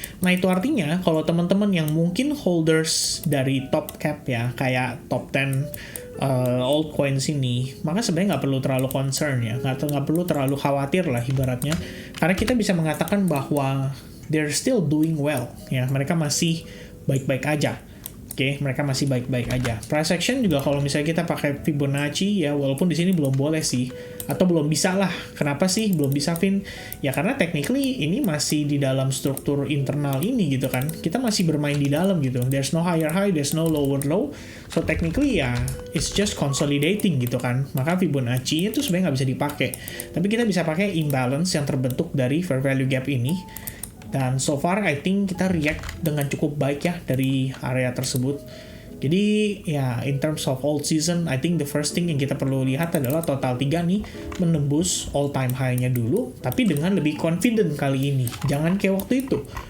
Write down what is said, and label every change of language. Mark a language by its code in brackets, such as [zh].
[id] Nah itu artinya kalau teman-teman yang mungkin holders dari top cap ya, kayak top 10 altcoins ini, maka sebenarnya nggak perlu terlalu concern ya, nggak perlu terlalu khawatir lah ibaratnya, karena kita bisa mengatakan bahwa [en] they're still doing well [id] ya, mereka masih baik-baik aja. Oke, mereka masih baik-baik aja. Price action juga kalau misalnya kita pakai Fibonacci ya, walaupun di sini belum boleh sih, atau belum bisa lah. Kenapa sih belum bisa, Vin? Ya karena technically ini masih di dalam struktur internal ini gitu kan. Kita masih bermain di dalam gitu. [en] There's no higher high, there's no lower low. So technically ya, it's just consolidating [id] gitu kan. Maka Fibonacci itu sebenarnya nggak bisa dipakai. Tapi kita bisa pakai imbalance yang terbentuk dari fair value gap ini. Dan [en] so far, I think [id] kita react dengan cukup baik ya dari area tersebut. Jadi, ya, [en] in terms of old season, I think the first thing [id] yang kita perlu lihat adalah total 3 nih, menembus all-time high-nya dulu, tapi dengan lebih confident kali ini. Jangan kayak waktu itu.